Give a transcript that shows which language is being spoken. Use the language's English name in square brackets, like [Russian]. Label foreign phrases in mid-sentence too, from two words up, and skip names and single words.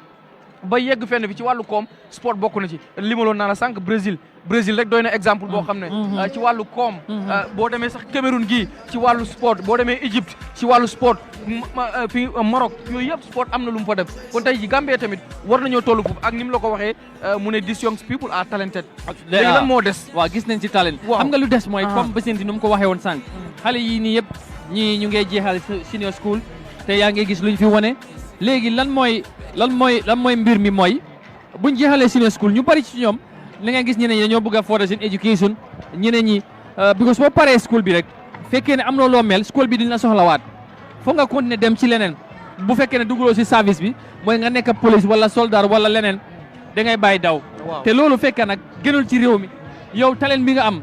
[Wolof] ba yegg fenn fi ci wàllu koom sport bokk na ci limaloon naa la sànq Brésil rek doy na exemple boo xam ne ci wàllu koom boo demee sax Cameroun gii ci wàllu sport boo demee Égypte ci wàllu sport fi Maroc yooyu yëpp sport am na lu mu fa def kon tey ji Gambie tamit war nañoo tollu foofu ak ni mu la ko waxee mu ne [English] these young people are talented [Wolof] léegi lan moo des waaw gis nañ ci talent xam nga lu des mooy comme Bisenti nu mu ko waxee woon sànq xale yii nii yëpp ñii ñu ngey jeexal [English] senior school [Wolof] te yaa ngi gis luñ fi wane léegi lan mooy mbir mi mooy buñ jeexalee [English] senior school [Wolof] ñu bari ci ñoom li nga gis ñeneen ñi dañoo bëgg a [English] further seen education [Wolof] ñeneen ñi because boo paree school bi rek fekkee ne am na loo mel school bi dina soxlawaat foog nga continuer dem ci leneen bu fekkee ne dugaloo si service bi mooy nga nekk police wala soldat wala leneen da ngay bàyyi daw te loolu fekkee nag gënul ci réew mi yow talent bi nga am